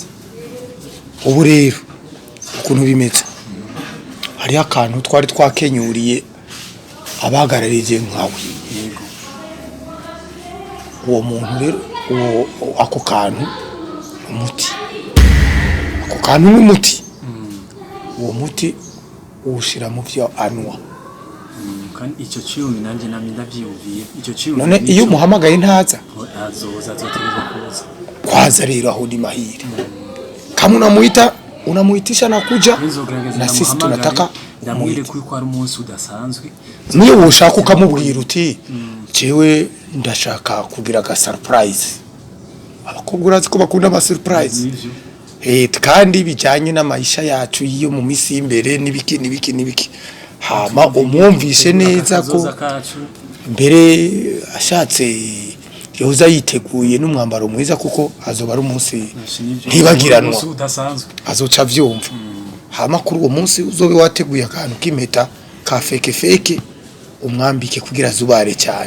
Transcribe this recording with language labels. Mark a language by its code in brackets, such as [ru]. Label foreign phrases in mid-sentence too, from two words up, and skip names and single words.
[rn] ubu rero ukuntu bimeze hari akantu twari twakenyuriye abagararije nkawe uwo muntu rero ako kantu umuti ako kantu n'umuti uwo muti ushira mu byo anwa kandi icyo cyumi nanjye nami ndavyumviye icyo cyumi none iyo muhamagaye ntaza azoza azotegeza kuza [sw] kwaza [rn] rero aho [sw] ni mahiri kama unamuitisha na kuja na sisi tunataka [rn] ndamwire kuko ari umunsi udasanzwe niyo woshaka ukamubwira uti jewe ndashaka kugira ga surprise abakobwa urazi ko bakunda ama surprise kandi bijanye n'amaisha yacu iyo mu misi imbere nibiki hama umwumvishe neza ko mbere ashatse yoza yiteguye n'umwambaro mwiza kuko azoba ari umunsi ntibagiranwa azoca vyumva hama kuri uwo munsi uzobe wateguye akantu k'impeta ka feke umwambike kugira zubare cyane